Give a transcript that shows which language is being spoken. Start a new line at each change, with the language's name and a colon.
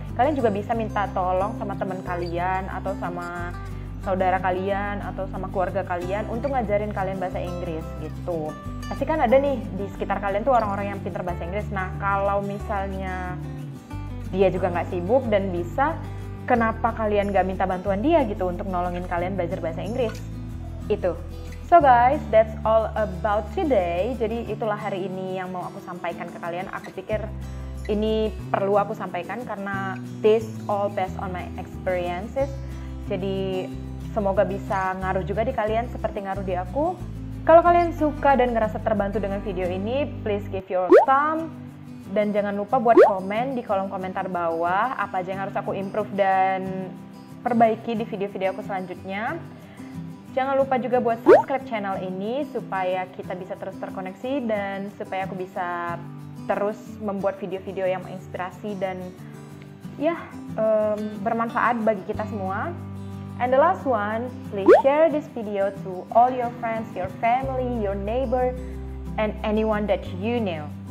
Indonesian: Kalian juga bisa minta tolong sama teman kalian atau sama saudara kalian atau sama keluarga kalian untuk ngajarin kalian bahasa Inggris gitu. Pasti kan ada nih di sekitar kalian tuh orang-orang yang pintar bahasa Inggris. Nah kalau misalnya dia juga nggak sibuk dan bisa, kenapa kalian nggak minta bantuan dia gitu untuk nolongin kalian belajar bahasa Inggris? Itu.
English: So guys, that's all about today.
Indonesian: Jadi itulah hari ini yang mau aku sampaikan ke kalian. Aku pikir ini perlu aku sampaikan karena this all based on my experiences. Jadi semoga bisa ngaruh juga di kalian seperti ngaruh di aku. Kalau kalian suka dan ngerasa terbantu dengan video ini, please give your thumb. Dan jangan lupa buat komen di kolom komentar bawah apa aja yang harus aku improve dan perbaiki di video-video aku selanjutnya. Jangan lupa juga buat subscribe channel ini supaya kita bisa terus terkoneksi dan supaya aku bisa terus membuat video-video yang menginspirasi dan ya bermanfaat bagi kita semua.
English: And the last one, please share this video to all your friends, your family, your neighbor, and anyone that you know.